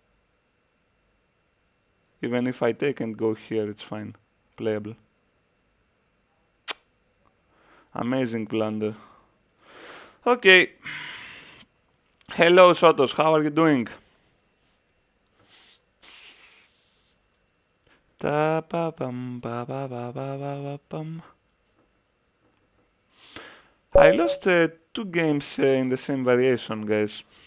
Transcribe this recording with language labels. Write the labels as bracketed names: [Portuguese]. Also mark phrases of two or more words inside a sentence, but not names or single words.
[English] Even if I take and go here, it's fine. Playable. Amazing blunder. Okay. Hello, Sotos. How are you doing? Ta pa pam pa pa pa pa pa pa pam. I lost 2 games in the same variation, guys.